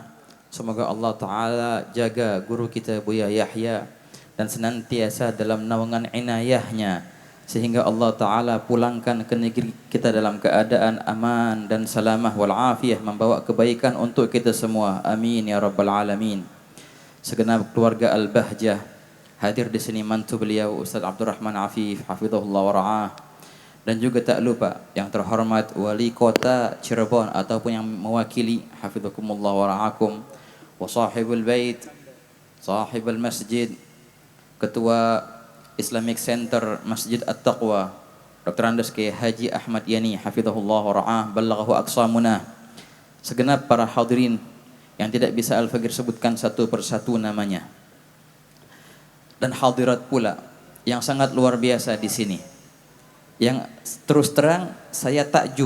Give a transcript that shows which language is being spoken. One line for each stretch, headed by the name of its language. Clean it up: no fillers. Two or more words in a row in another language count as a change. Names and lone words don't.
Indonesian: Semoga Allah Ta'ala jaga guru kita Buya Yahya dan senantiasa dalam naungan inayahnya, sehingga Allah Ta'ala pulangkan ke negeri kita dalam keadaan aman dan
Arabic: سلامة والعافية,
Indonesian: membawa kebaikan untuk kita semua.
Arabic: آمين يا رب العالمين.
Indonesian: Segenap keluarga Al-Bahjah hadir di sini, mantu beliau Ustaz Abdurrahman Afif
Arabic: حفظه الله ورعاه,
Indonesian: dan juga tak lupa yang terhormat wali kota Cirebon ataupun yang mewakili,
Arabic: حفظكم الله ورعاكم وصاحب البيت صاحب المسجد, ketua Islamic Center Masjid At-Taqwa Dr. Andes K. Haji Ahmad Yani حفظه الله ورعاه بلغه أقسامنا.
Indonesian: Segenap para hadirin yang tidak bisa Al-Faqir sebutkan satu persatu namanya, dan hadirat pula yang sangat luar biasa di sini, yang terus terang saya takjub.